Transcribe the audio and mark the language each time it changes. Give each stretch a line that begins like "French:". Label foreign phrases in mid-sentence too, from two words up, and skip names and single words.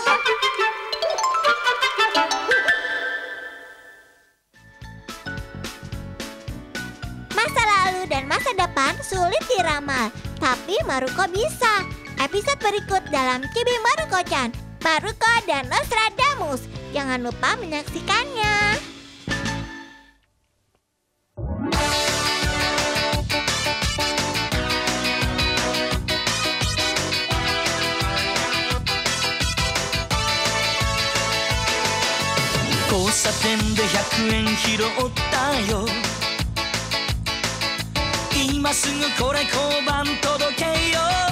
Indonesian: Masa lalu dan masa depan sulit diramal, tapi Maruko bisa. Episode berikut dalam Chibi Maruko-chan, Maruko dan Nostradamus. Jangan lupa menyaksikannya.
Japanese: "交差点で100円拾ったよ」「今すぐこれ交番届けよう」